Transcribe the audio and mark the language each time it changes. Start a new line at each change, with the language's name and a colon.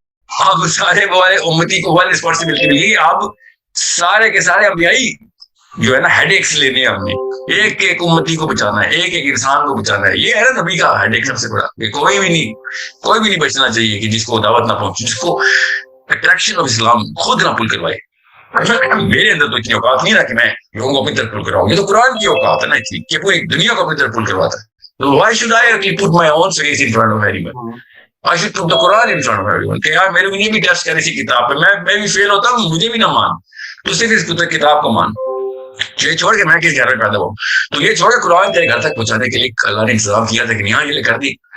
Urdu: اب سارے والے امتی کو وہ رسپانسبلٹی مل گئی، اب سارے کے سارے انبیائی جو ہے نا ہیڈ ایکس لینے ہیں، ہم نے ایک ایک امتی کو بچانا ہے، ایک ایک انسان کو بچانا ہے. یہ ہے نا نبی کا ہیڈ ایک سب سے بڑا، کہ کوئی بھی نہیں بچنا چاہیے کہ جس کو دعوت نہ پہنچے، جس کو اٹریکشن آف اسلام خود نہ پل کروائے. میرے اندر تو اتنی اوقات نہیں رہا کہ میں لوگوں کو اپنی طرف پل کراؤں، یہ تو قرآن کی اوقات ہے نا اتنی کہ پوری دنیا کو اپنی طرف پل کرواتا ہے.
English: Why should I put my own face in front of anyone? I should put the Quran in front of everyone.
Urdu: کہ یار میرے کو یہ بھی ٹیسٹ کرے اسی کتاب پہ، میں بھی فیل ہوتا ہوں، مجھے بھی نہ مان، تو صرف اس کتاب کو مان. یہ چھوڑ کے میں کس گھر میں پیدا ہوں، تو یہ چھوڑ کے قرآن تیرے گھر تک پہنچانے کے لیے اللہ نے انتظام کیا تھا کہ یہاں یہ کر دی.